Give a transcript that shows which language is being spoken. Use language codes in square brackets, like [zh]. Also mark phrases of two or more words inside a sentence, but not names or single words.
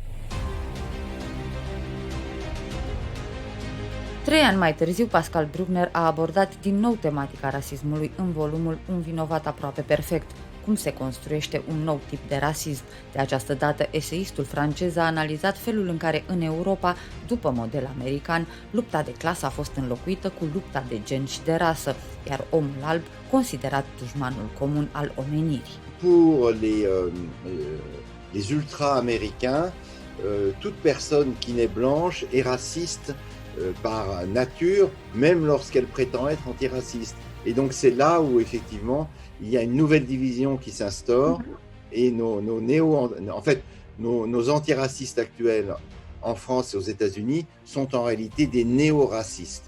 [ro] 3 ani mai târziu, Pascal Bruckner a abordat din nou tematica rasismului în volumul Un vinovat aproape perfect, cum se construiește un nou tip de rasism. De această dată, eseistul francez a analizat felul în care în Europa, după model american, lupta de clasă a fost înlocuită cu lupta de gen și de rasă, iar omul alb considerat dușmanul comun al omenirii. [fr] Pour les ultra-américains, toute personne qui n'est blanche est raciste par nature, même lorsqu'elle prétend être antiraciste. Et donc c'est là où effectivement il y a une nouvelle division qui s'instaure et nos antiracistes actuels en France et aux États-Unis sont en réalité des néo-racistes.